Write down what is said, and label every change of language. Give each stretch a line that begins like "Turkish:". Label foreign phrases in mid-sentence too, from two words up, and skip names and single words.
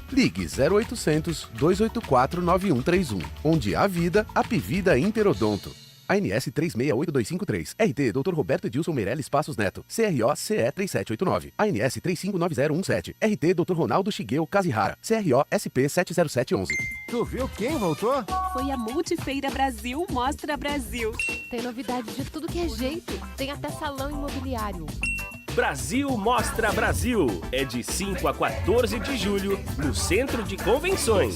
Portuguese: Ligue 0800 284 9131. Onde há vida, Apivida Interodonto. ANS 368253. RT Dr. Roberto Edilson Meirelles Passos Neto. CRO CE 3789. ANS 359017. RT Dr. Ronaldo Shigeo Kazihara. CRO SP 70711. Tu viu quem voltou? Foi a Multifeira Brasil Mostra Brasil. Tem novidade de tudo que é jeito. Tem até salão imobiliário. Brasil Mostra Brasil. É de 5 a 14 de julho, no Centro de Convenções.